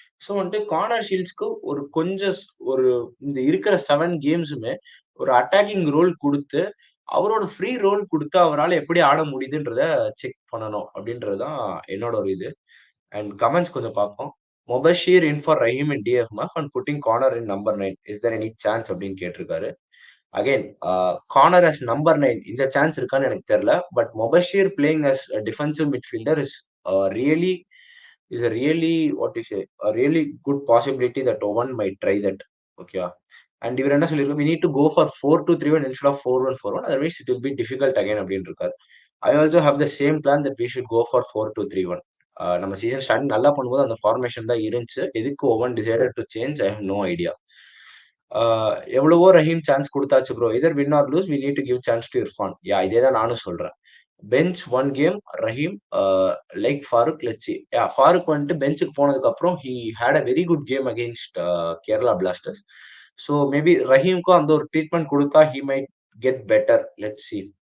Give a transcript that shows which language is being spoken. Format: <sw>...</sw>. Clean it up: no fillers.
<ta>So வந்துட்டு corner ஷீல்ட்ஸ்க்கு ஒரு கொஞ்சம் ஒரு இந்த இருக்கிற 7 கேம்ஸுமே ஒரு அட்டாக்கிங் ரோல் குடுத்து, அவரோட ஃப்ரீ ரோல் குடுத்து அவரால எப்படி ஆட முடியுதுன்றத செக் பண்ணணும். அப்படின்றது தான் என்னோட ஒரு இது. அண்ட் கமெண்ட்ஸ் கொஞ்சம் பார்ப்போம்.</ta> <en>"Mobashir in for Rahim in DFF and putting corner in number 9. Is there any chance?"</en> <ta>அப்படின்னு கேட்டிருக்காரு. அகைன் கார்னர் அஸ் நம்பர் 9 இந்த சான்ஸ் இருக்கான்னு எனக்கு தெரியல.</ta> <en>But Mobashir playing as a defensive midfielder really a really what you say a really good possibility that Owen might try that.</en> <ta>ஓகேவா? And இவர் என்ன சொல்லியிருக்காரு,</ta> <en>"We need to go for 4-2-3-1 instead of 4-1-4-1. Otherwise it will be difficult again"</en> <ta>அப்படின்னு இருக்காரு.</ta> <en>I also have the same plan that we should go for 4-2-3-1.</en> <ta>நம்ம season starting நல்லா பண்ணும்போது அந்த ஃபார்மேஷன் தான் இருந்துச்சு. எதுக்கு</ta> <en>Owen decided to change, I have no idea.</en> <ta>எவ்வளவோ Rahim chance குடுத்தாச்சு bro.</ta> <en>Either win or lose we need to give chance to Irfan.</en> <ta>இதே தான் நானும் சொல்றேன்.</ta> <en>Bench 1 game Rahim like Farooq let's see.</en> <ta>Farooq வந்துட்டு பெஞ்சுக்கு போனதுக்கு அப்புறம்</ta> <en>He had a very good game against Kerala Blasters. So maybe ரஹீம்க்கும் அந்த ஒரு treatment குடுத்தா he might get better. Let's see.</en>